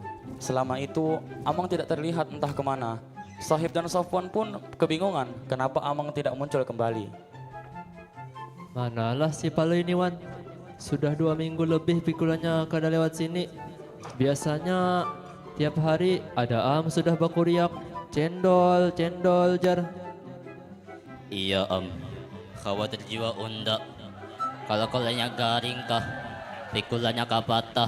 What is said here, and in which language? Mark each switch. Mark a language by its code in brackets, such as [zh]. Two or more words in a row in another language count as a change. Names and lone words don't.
[id] Selama itu, Amang tidak terlihat entah kemana. Sahib dan Safwan pun kebingungan kenapa Amang tidak muncul kembali. [bjn] Manalah si Paloy ini Wan. Sudah 2 minggu lebih pikulannya kada lewat sini. Biasanya tiap hari ada sudah bakuriak. Cendol jar. Iya khawatir jiwa unda. Kalau kolanya garing kah, pikulannya kapatah.